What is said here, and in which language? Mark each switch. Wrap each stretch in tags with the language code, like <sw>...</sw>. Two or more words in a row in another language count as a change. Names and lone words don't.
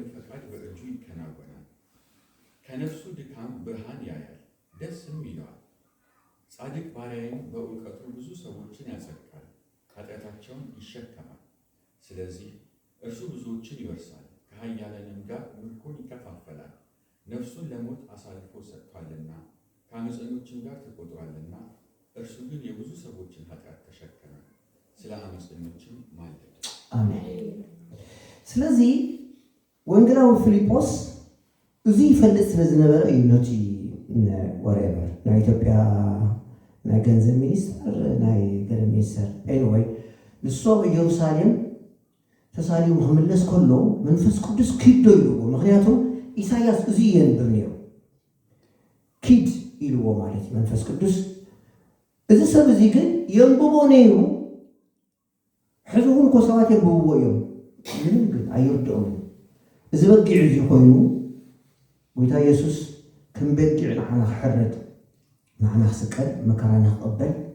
<am>ፈቃድ በእጁ ይከናወናል። ከነፍሱ ድካም ብርሃን ያያል፣ ደስም ይለዋል። ጻድቅ ባሪያዬም በእውቀቱ ብዙ ሰዎችን ያጸድቃል፣ ኃጢአታቸውን ይሸከማል። ስለዚህ እርሱ ብዙዎችን ይወርሳል፣ ከኃያላንም ጋር ምርኮን ይከፋፈላል። ነፍሱን ለሞት አሳልፎ ሰጥቷልና ከአመፀኞችም ጋር ተቆጥሯልና። እርሱ ግን የብዙ ሰዎችን ኃጢአት ተሸከመ፣ ስለ አመፀኞችም ማለደ።</am> <ti>አሜን። ስለዚህ ወንጌላዊ ፊልጶስ እዚ ይፈልጥ ስለ ዝነበረ እዩ ነቲ ወሬቨር ናይ ኢትዮጵያ ናይ ገንዘብ ሚኒስተር ናይ ገለ ሚኒስተር ኤኒዌይ ንሶ ኢየሩሳሌም ተሳሊሙ ክምለስ ከሎ መንፈስ ቅዱስ ኪድ ዶ ኢልዎ። ምክንያቱም ኢሳያስ እዚ የንብብ ነይሩ ኪድ ኢልዎ ማለት እዩ መንፈስ ቅዱስ። እዚ ሰብ እዚ ግን የንብቦ ነይሩ፣ ሕዚ እውን እኮ ሰባት የንብብዎ እዮም፣ ምንም ግን ኣይርድኦም። እዚ በጊዕ እዚ ኮይኑ ጌታ ኢየሱስ ከም በጊዕ ንዓና ክሕረድ ንዓና ክስቀል መከራና ክቕበል</ti>